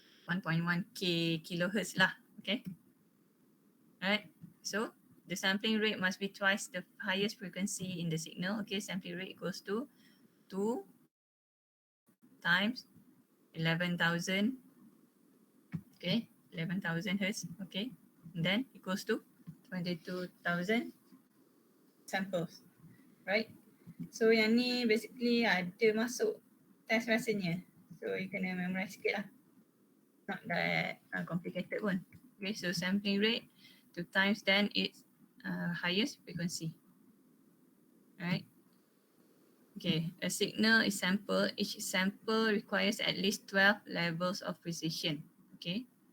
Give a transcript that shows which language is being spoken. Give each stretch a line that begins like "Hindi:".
English: 1.1k kilohertz lah, okay. Alright, so the sampling rate must be twice the highest frequency in the signal. Okay, sampling rate equals to 2 times 11,000. Okay, 11,000 Hz. Okay, and then equals to 22,000 samples. Right.
Malay: So yang ni basically ada masuk test rasanya.
English: So you
Malay: kena
English: memorize
Malay: sikit lah.
English: Not that complicated pun. Okay, so sampling rate 2 times then its highest frequency. Right. Okay, a signal is sampled. Each sample requires at least 12 levels of precision. Okay.